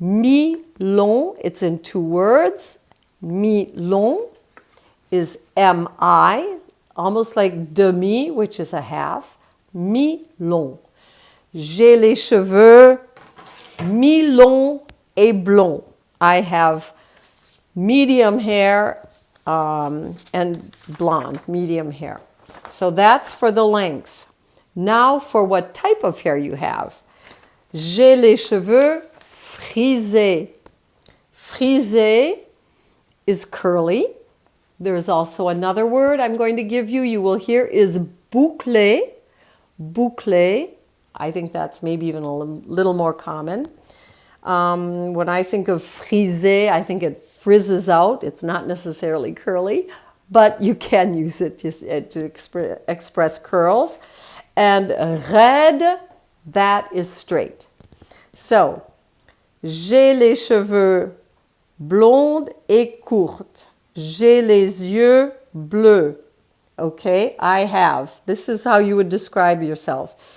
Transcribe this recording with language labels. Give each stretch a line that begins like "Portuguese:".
English: Mi-long, it's in two words. Mi-long is M-I, almost like demi, which is a half.
French: Mi-long. J'ai les cheveux mi-longs et blonds.
English: I have medium hair and blonde, medium hair. So that's for the length. Now for what type of hair you have.
French: J'ai les cheveux frisés. Frisé
English: is curly. There's also another word I'm going to give you. You will hear is bouclé. Bouclé. I think that's maybe even a little more common. When I think of frisé, I think it frizzes out. It's not necessarily curly, but you can use it to express curls. And raide, that is straight.
French: So, j'ai les cheveux blondes et courtes. J'ai les yeux bleus. Okay,
English: I have. This is how you would describe yourself.